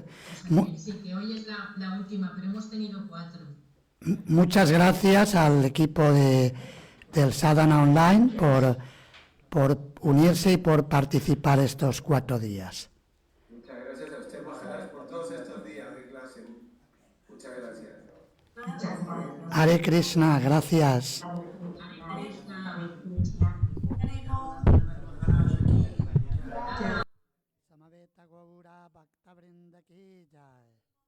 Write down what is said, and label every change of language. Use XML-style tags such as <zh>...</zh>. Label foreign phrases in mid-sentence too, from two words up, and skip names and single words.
<es>Sí, que hoy es la última, pero hemos tenido 4. Muchas gracias al equipo del Sadhana Online por unirse y por participar estos 4 días. Muchas gracias a usted, Maharaj, por todos estos días de clase. Muchas gracias.</es> <sa>Hare Krishna,</sa> <es>gracias.</es> <sa>Samaveta Gaura Bhakta Vrinda ki jai.</sa>